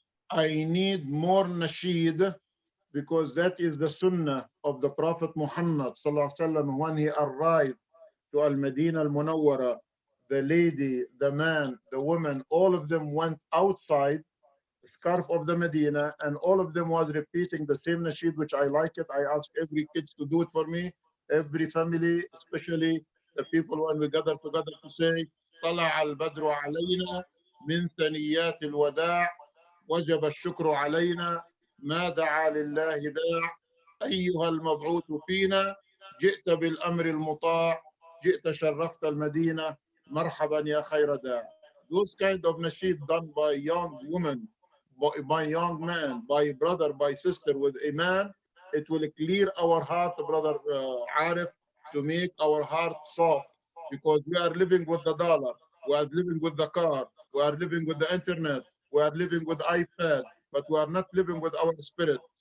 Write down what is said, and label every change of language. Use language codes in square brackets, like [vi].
[en] I need more nasheed, because that is the sunnah of the Prophet Muhammad sallallahu alaihi wasallam. When he arrived to Al-Madinah Al-Munawwara, the lady, the man, the woman, all of them went outside the scarf of the Medina, and all of them was repeating the same nasheed, which I like it. I ask every kids to do it for me, every family, especially the people when we gather together to say, [ar] طلع البدر علينا من ثنيات الوداع وجب الشكر علينا ما دعا لله داع أيها المبعوث فينا جئت بالأمر المطاع جئت شرفت المدينة marhaban ya khayra da. [en] Those kind of nasheed done by young women, by young man, by brother, by sister with Iman, it will clear our heart, brother Arif, to make our heart soft, because we are living with the dollar, we are living with the car, we are living with the internet, we are living with iPad, but we are not living with our spirit.